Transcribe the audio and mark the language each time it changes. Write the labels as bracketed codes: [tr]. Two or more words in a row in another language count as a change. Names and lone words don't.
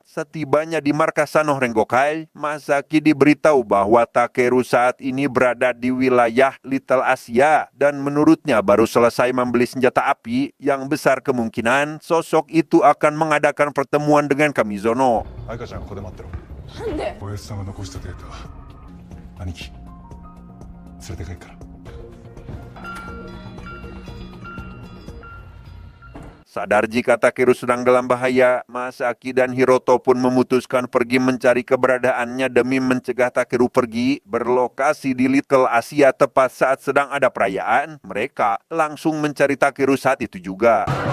[id] Setibanya di markas Sanno Rengokai, Masaki diberitahu bahwa Takeru saat ini berada di wilayah Little Asia dan menurutnya baru selesai membeli senjata api yang besar kemungkinan sosok itu akan mengadakan pertemuan dengan Kamizono. [ja] Aikaちゃんここで待ってろ。おやつさんが残したデータ、兄貴連れて帰っから。 [id] Sadar jika Takeru sedang dalam bahaya, Masaki dan Hiroto pun memutuskan pergi mencari keberadaannya demi mencegah Takeru pergi. Berlokasi di Little Asia tepat saat sedang ada perayaan, mereka langsung mencari Takeru saat itu juga.